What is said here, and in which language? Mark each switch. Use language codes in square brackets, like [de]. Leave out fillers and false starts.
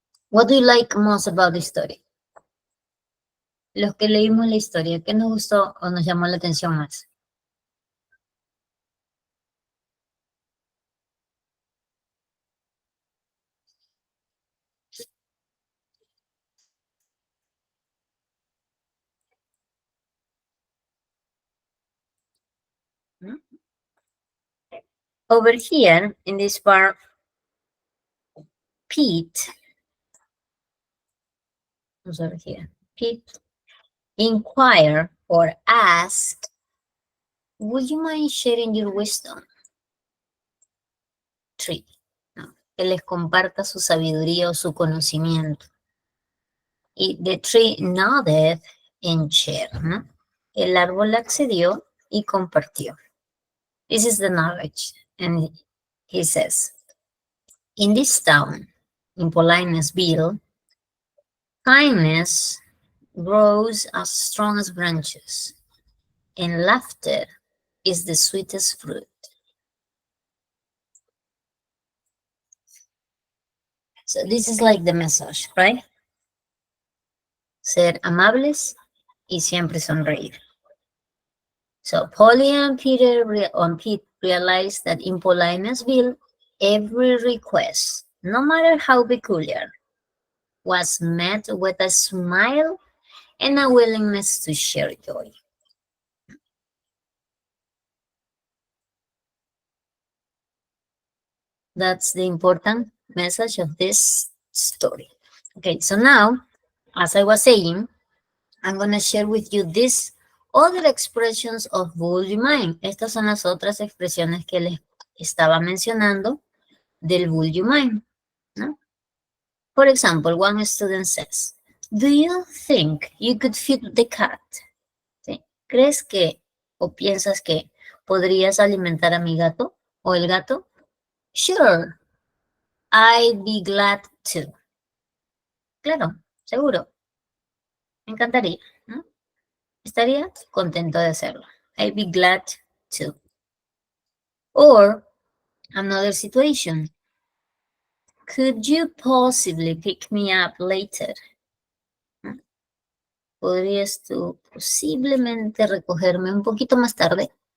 [en] What do you like most about the story? [es] Los que leímos la historia, ¿qué nos gustó o nos llamó la atención más? [en] Over here, in this part, Pete, who's over here? Pete inquire or ask, would you mind sharing your wisdom? Tree, ¿no? [es] Que les comparta su sabiduría o su conocimiento. Y [en] the tree nodded and shared, [es] ¿no? El árbol accedió y compartió. [en] This is the knowledge. And he says, in this town, in Politenessville, kindness grows as strong as branches, and laughter is the sweetest fruit. So this is like the message, right? [es] Ser amables y siempre sonreír. [en] So Polly and Peter realized that in politenessville, every request, no matter how peculiar, was met with a smile and a willingness to share joy. That's the important message of this story. Okay, so now, as I was saying, I'm going to share with you these other expressions of would you mind. [es] Estas son las otras expresiones que les estaba mencionando del would you mind, ¿no? [en] For example, one student says, do you think you could feed the cat? [es] ¿Sí? ¿Crees que o piensas que podrías alimentar a mi gato o el gato? [en] Sure, I'd be glad to. [es] Claro, seguro. Me encantaría, ¿no? Estaría contento de hacerlo. [en] I'd be glad to. Or another situation. Could you possibly pick me up later? [es] ¿No? ¿Podrías tú posiblemente recogerme un poquito más tarde?